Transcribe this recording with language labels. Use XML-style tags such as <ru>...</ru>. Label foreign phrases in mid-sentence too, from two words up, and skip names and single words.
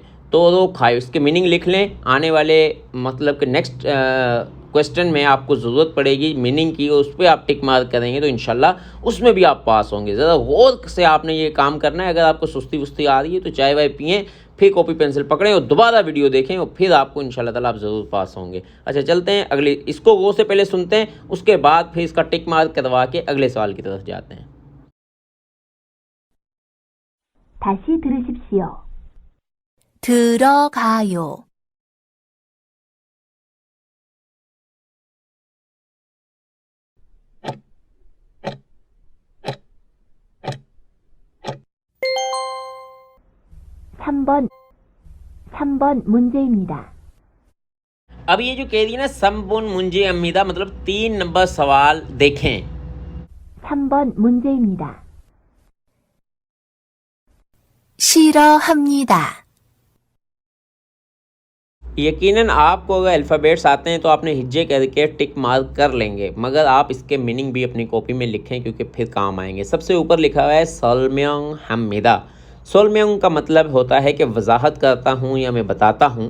<ko>들어가요,</ko> <ur>اس کے مینِنگ لکھ لیں۔ آنے والے مطلب کہ</ur> <en>next question</en> <ur>میں آپ کو ضرورت پڑے گی مینِنگ کی، اور اس پر آپ</ur> <en>tick mark</en> <ur>کریں گے تو ان شاء اللہ اس میں بھی آپ پاس ہوں گے. ذرا غور سے آپ نے یہ کام کرنا ہے۔ اگر آپ کو سستی وستی آ رہی ہے تو چائے وائے پئیں، پھر کاپی پنسل پکڑیں اور دوبارہ ویڈیو دیکھیں، اور پھر آپ کو</ur> <ar>إن شاء الله تعالى</ar> <ur>آپ ضرور پاس ہوں گے. اچھا، چلتے ہیں اگلے، اس کو غور سے پہلے سنتے ہیں، اس کے بعد پھر اس کا</ur> <en>tick mark</en> <ur>کروا کے اگلے سوال کی طرف جاتے ہیں.</ur> <ko>다시 들으십시오. 들어가요. 3번 문제입니다.</ko> <ur>اب یہ جو کہہ رہی ہے نا</ur> <ko>삼번 문제입니다,</ko> <ur>مطلب 3 نمبر سوال دیکھیں.</ur> <ko>3번 문제입니다. 싫어합니다.</ko> <ur>یقیناً آپ کو اگر الفابیٹس آتے ہیں تو آپ نے ہجے کر کے</ur> <en>tick mark</en> <ur>کر لیں گے، مگر آپ اس کے مینِنگ بھی اپنی کاپی میں لکھیں کیونکہ پھر کام آئیں گے. سب سے اوپر لکھا ہوا ہے</ur> <ko>설명합니다.</ko> <ur>سلمیانگ کا مطلب ہوتا ہے کہ وضاحت کرتا ہوں یا میں بتاتا ہوں.</ur>